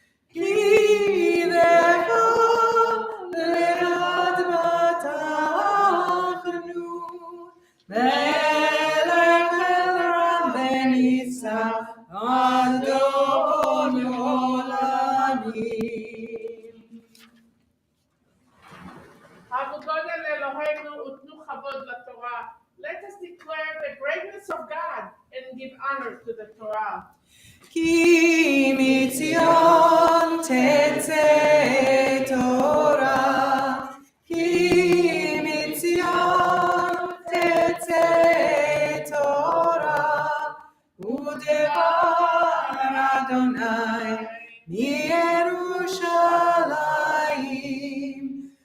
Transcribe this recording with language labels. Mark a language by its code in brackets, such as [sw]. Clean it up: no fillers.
[he] כי בך לבד בטחנו, מלך אלרם וניצח אדון עולמים. עבודות אל אלוהינו ותנו כבוד לתורה. [en] Let us declare the greatness of God and give honor to the Torah. [he] כי מציון תצא תורה, כי מציון תצא תורה, ודבר אדוני מירושלים.